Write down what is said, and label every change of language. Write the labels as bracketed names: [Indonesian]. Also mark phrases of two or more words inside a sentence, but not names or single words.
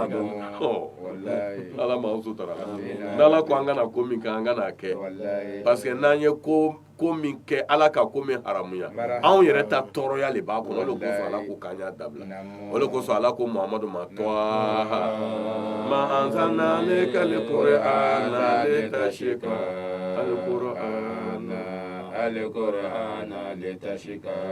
[Bambara] ala m'an sutura n'ala ko an kana ko min kɛ an kana kɛ [French] parce que [Bambara] n'an ye ko min kɛ ala ka ko min haramuya anw yɛrɛ ta tɔɔrɔya le b'a kɔnɔ o de kosɔn ala ko k'an y'a dabila o de kosɔn ala ko muhamadu ma [Arabic] طه ما أنزلنا عليك القرآن لتشقى القرآن لتشقى